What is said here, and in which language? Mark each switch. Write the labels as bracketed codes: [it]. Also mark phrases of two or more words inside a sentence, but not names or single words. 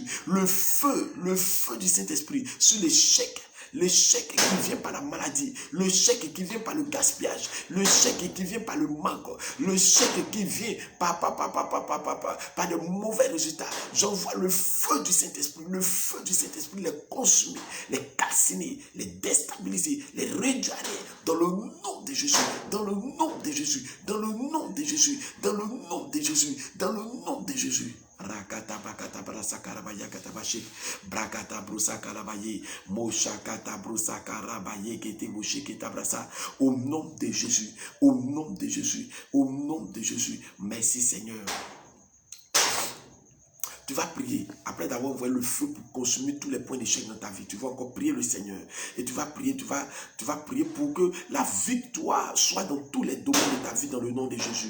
[fr] Le feu du Saint-Esprit sur l'échec qui vient par la maladie, le chèque qui vient par le gaspillage, le chèque qui vient par le manque, le chèque qui vient par de mauvais résultats. J'envoie le feu du Saint-Esprit, les consumer, les calciner, les déstabiliser, les réduire dans le nom de Jésus, dans le nom de Jésus, dans le nom de Jésus, dans le nom de Jésus, dans le nom de Jésus. Rakata bakata brasa karabaya katabashi brakata brusa karabaye moshakata brusa karabaye kete moshikita brasa. Au nom de Jésus, au nom de Jésus, au nom de Jésus. Merci Seigneur. Tu vas prier, après d'avoir envoyé le feu pour consumer tous les points d'échec dans ta vie. Tu vas encore prier le Seigneur. Et tu vas prier, tu vas prier pour que la victoire soit dans tous les domaines de ta vie dans le nom de Jésus.